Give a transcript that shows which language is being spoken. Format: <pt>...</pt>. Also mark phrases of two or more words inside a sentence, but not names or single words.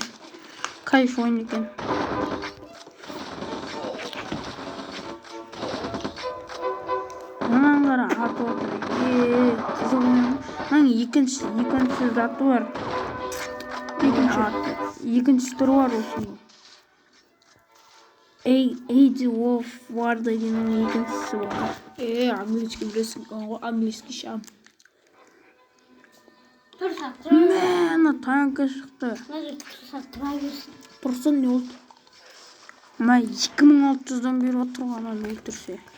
<kk>Кайф ойын екен. Мынаны қара, атып отыр. Қызық ойын. Мынаның екінші заты бар. Екінші түрі бар осының. Age of War дегеннің екіншісі бар. Английский білесің ғой, английский шам. Мә, танка шықты.</kk> <tr>Тұрсын ne oldu?</tr> <kk>Мә 2600-дан бері отырған аны өлтірсе.</kk>